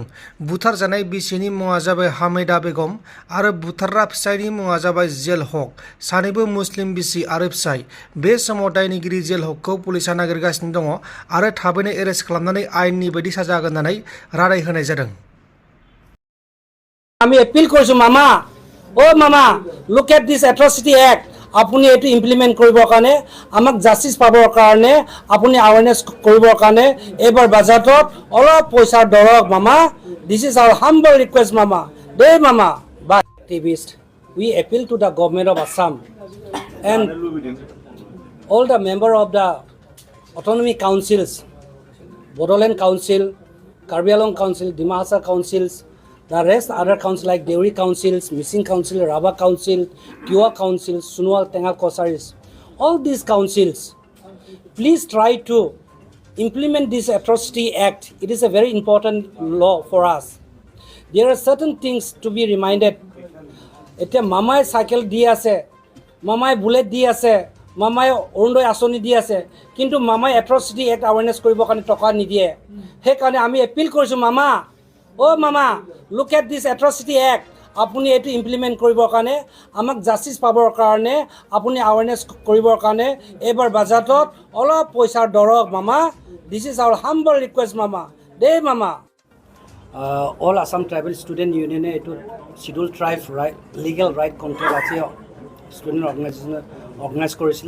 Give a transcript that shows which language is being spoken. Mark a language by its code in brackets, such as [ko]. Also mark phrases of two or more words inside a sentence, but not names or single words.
[brx] बुथारजानाय बिसिनि मुङा जाबाय हामिदा बेगम आरो बुथारग्रा फिसायनि मुङा जाबाय जेल हक। सानैबो मुस्लिम बिसि आरो फिसाय। बे समाव दायनिगिरि जेल हकखौ पुलिसआ नागिरगासिनो दङ आरो थाबैनो एरेस्ट खालामनानै आयेननि बायदि साजा होगोन होननानै रादाय होनाय जादों। [as] আমি এপিল কৰিছো মামা মামা [en] look at this atrocity act [as] আপুনি এইটো ইমপ্লিমেণ্ট কৰিবৰ কাৰণে আমাক জাষ্টিছ পাবৰ কাৰণে আপুনি আৱেৰনেছ কৰিবৰ কাৰণে এইবাৰ বাজেটত অলপ পইচা দৰক মামা। [en] this is our humble request mama dei mama. but activist we appeal to the government of Assam and all the member of the autonomy councils Bodoland council Karbi Anglong council Dima Hasao councils the rest other councils like Deuri councils, Missing council, Raba council, Kua council, Sunwal Tengal Kosaris, all these councils, please try to implement this atrocity act. It is a very important law for us. There are certain things to be reminded. [as] এতে মামাই cycle দি আছে, মামাই bullet দি আছে, মামাই অৰুণোদই আঁচনি দি আছে, কিন্তু মামাই [en] atrocity act awareness [as] কৰিব কাৰণে টকা নিদিয়ে. হে কাৰণে আমি appeal কৰিছু মামা. মামা [en] look at this atrocity act [as] আপুনি এইটো ইমপ্লিমেণ্ট কৰিবৰ কাৰণে আমাক জাষ্টিছ পাবৰ কাৰণে আপুনি আৱেৰনেছ কৰিবৰ কাৰণে এইবাৰ বাজেটত অলপ পইচাৰ দৰক মামা। [en] this is our humble request mama dei mama. All Assam Tribal Student Union এইটো schedule tribe legal right control আজি student organise কৰিছিলে।